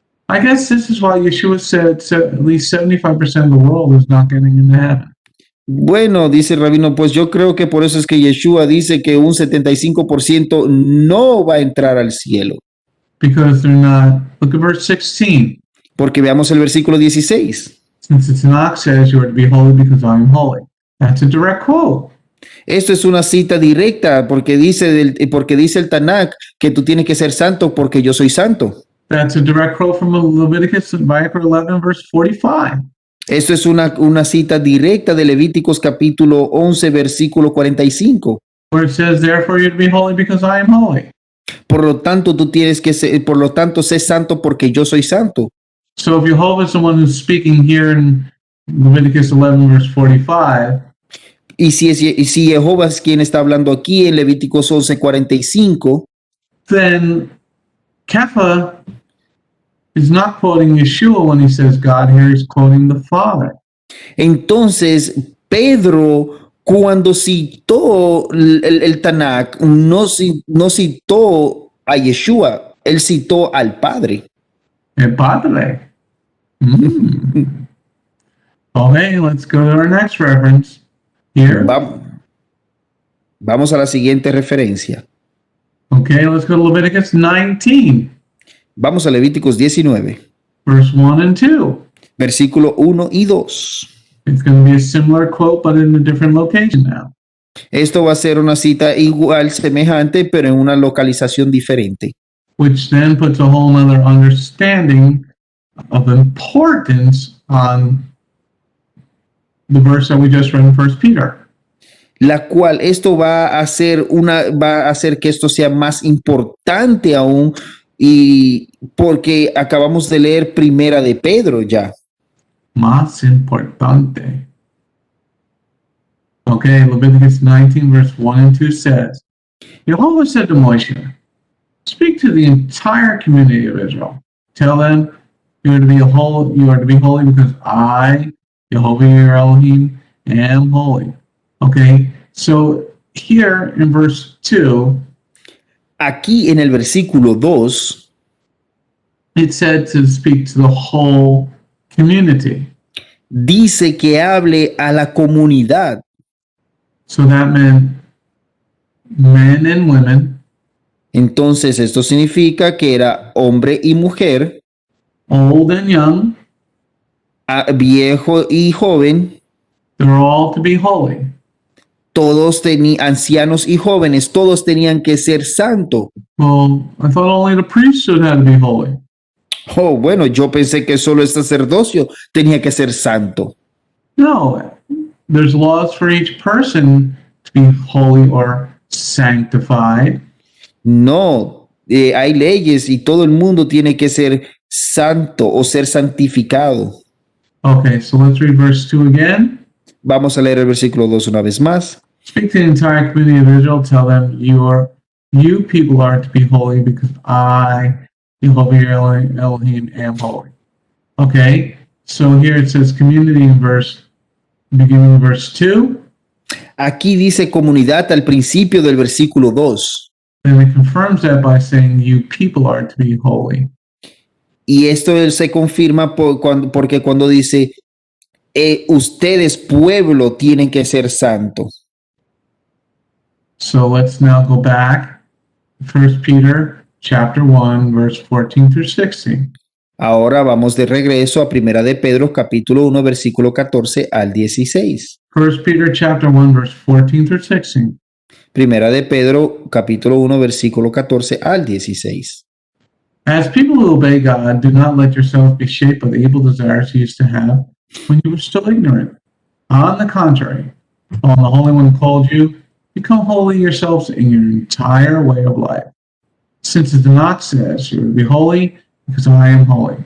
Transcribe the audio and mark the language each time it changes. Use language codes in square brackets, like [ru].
[en] I guess this is why Yeshua said at least 75% of the world is not getting into heaven. [es] Bueno, dice el rabino, pues yo creo que por eso es que Yeshua dice que un 75% no va a entrar al cielo. [en] Because they're not. Look at verse 16. [es] Porque veamos el versículo 16. [en] Since the Tanakh says you are to be holy because I am holy. That's a direct quote. [es] Esto es una cita directa porque dice el Tanakh que tú tienes que ser santo porque yo soy santo. [en] That's a direct quote from Leviticus 11, verse 45. [es] Esto es una cita directa de Levíticos capítulo 11, versículo 45. [en] Where it says, therefore you're to be holy because I am holy. [es] Por lo tanto, sé santo porque yo soy santo. [en] So if Jehovah is the one who's speaking here in Leviticus 11, verse 45, [es] y si Jehová es quien está hablando aquí en Levíticos 11, 45, [en] then Kepha is not quoting Yeshua when he says God here, he's quoting the Father. [es] entonces Pedro, cuando citó el Tanakh, no citó a Yeshua, él citó al Padre. El Padre. [en] Okay, let's go to our next reference here. [es] Vamos a la siguiente referencia. [en] Okay, let's go to Leviticus 19, [es] Vamos a Levíticos 19, [en] verse 1 and 2. [es] versículo 1 y 2. [en] It's going to be a similar quote, but in a different location now. [es] Esto va a ser una cita igual, semejante, pero en una localización diferente. [en] Which then puts a whole other understanding of importance on the verse that we just read in 1 Peter. [es] La cual esto va a hacer que esto sea más importante aún, y porque acabamos de leer Primera de Pedro ya. Más importante. [en] Okay, Leviticus 19, verse 1 and 2 says, Jehovah said to Moshe, speak to the entire community of Israel. Tell them you are to be holy because I, Jehovah your Elohim, am holy. Okay, so here in verse 2, [es] Aquí en el versículo 2 [en] it said to speak to the whole community. [es] dice que hable a la comunidad. [en] So that meant men and women, [es] Entonces esto significa que era hombre y mujer, [en] old and young, [es] viejo y joven, [en] they're all to be holy. [es] todos tenían, ancianos y jóvenes, todos tenían que ser santos. [en] Well, I thought only the priesthood had to be holy. [es] Oh, bueno, yo pensé que solo el sacerdocio tenía que ser santo. [en] No, there's laws for each person to be holy or sanctified. [es] No, hay leyes y todo el mundo tiene que ser santo o ser santificado. [en] Okay, so let's read verse 2 again. [es] Vamos a leer el versículo 2 una vez más. [en] Speak to the entire community of Israel. Tell them you people are to be holy because I, Jehovah your Elohim, am holy. Okay, so here it says community in beginning of verse 2. [es] Aquí dice comunidad al principio del versículo 2. [en] And it confirms that by saying you people are to be holy. [es] Y esto se confirma porque cuando dice ustedes pueblo tienen que ser santos. [en] So let's now go back. 1 Peter chapter 1, verse 14 through 16. [es] Ahora vamos de regreso a Primera de Pedro, capítulo 1, versículo 14 al 16. [en] 1 Peter chapter 1, verse 14 through 16. [es] Primera de Pedro, capítulo 1, versículo 14 al 16. [en] As people who obey God, do not let yourselves be shaped by the evil desires you used to have when you were still ignorant. On the contrary, while the Holy One called you, become holy yourselves in your entire way of life. Since it not says you will be holy because I am holy.